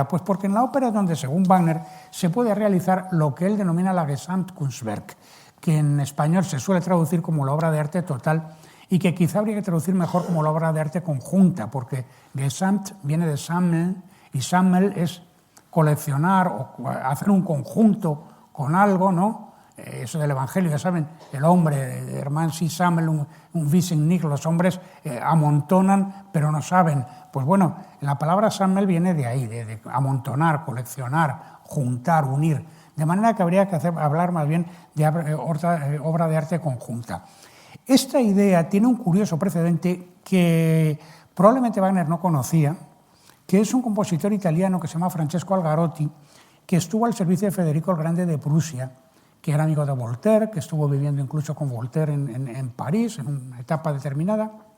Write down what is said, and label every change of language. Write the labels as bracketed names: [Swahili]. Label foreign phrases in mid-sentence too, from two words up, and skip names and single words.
[Spanish] Pues porque en la ópera es donde, según Wagner, se puede realizar lo que él denomina la Gesamtkunstwerk, que en español se suele traducir como la obra de arte total y que quizá habría que traducir mejor como la obra de arte conjunta, porque Gesamt viene de Sammeln y Sammel es coleccionar o hacer un conjunto con algo, ¿no? Eso del Evangelio, ya saben, el hombre, [German] Hermann Sie sammeln und wissen nicht, [Spanish] los hombres amontonan pero no saben. Pues bueno, la palabra Sammel viene de ahí, de amontonar, coleccionar, juntar, unir. De manera que habría que hablar más bien de obra de arte conjunta. Esta idea tiene un curioso precedente que probablemente Wagner no conocía, que es un compositor italiano que se llama Francesco Algarotti, que estuvo al servicio de Federico el Grande de Prusia, que era amigo de Voltaire, que estuvo viviendo incluso con Voltaire en París, en una etapa determinada,